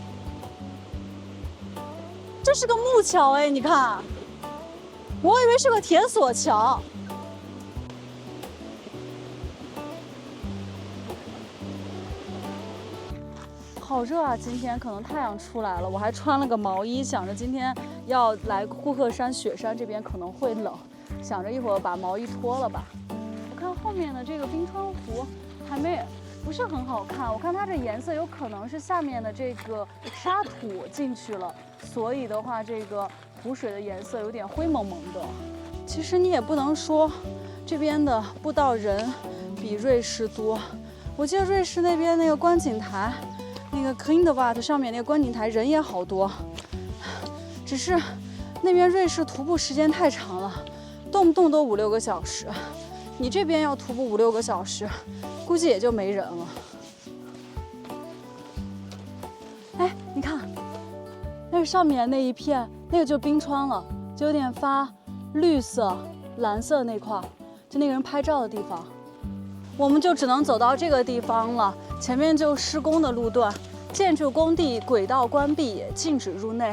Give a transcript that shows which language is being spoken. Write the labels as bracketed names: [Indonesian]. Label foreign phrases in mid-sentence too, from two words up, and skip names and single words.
[Chinese] 這是個木橋哎，你看，我以為是個鐵索橋。好熱啊！今天可能太陽出來了，我還穿了個毛衣，想着今天要來庫克山雪山這邊可能會冷，想着一會兒把毛衣脫了吧。我看後面的這個冰川湖不是很好看，我看它這顏色有可能是下面的這個沙土進去了，所以的話這個湖水的顏色有點灰蒙蒙的。其實你也不能說這邊的步道人比瑞士多，我記得瑞士那邊那個觀景台。那個 Klindvad 上面那個觀景台人也好多，只是那邊瑞士徒步時間太長了，動不動都5、6個小時。你這邊要徒步5、6個小時，估計也就沒人了。哎，你看，那個上面那一片，那個就冰川了，就有點發綠色、藍色那塊，就那個人拍照的地方。我們就只能走到這個地方了，前面就施工的路段，建築工地軌道關閉，也禁止入內。